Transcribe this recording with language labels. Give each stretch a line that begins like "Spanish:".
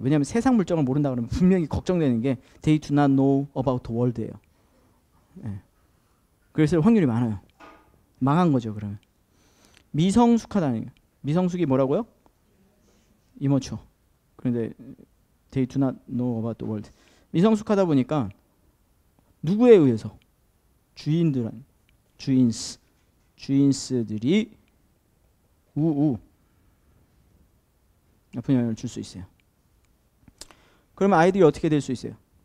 Korean: 왜냐하면 세상 물정을 모른다 그러면 분명히 걱정되는 게
English: they do not know about the world예요.
Korean: 네. 그래서 확률이 많아요. 망한 거죠. 그러면 미성숙하다는 게 미성숙이 뭐라고요?
English: 이머추어.
Korean: 그런데
English: they do not know about the world.
Korean: 미성숙하다 보니까 누구에 의해서? 주인스들이 나쁜 영향을 줄 수 있어요. 그러면 아이들이 어떻게 될 수 있어요?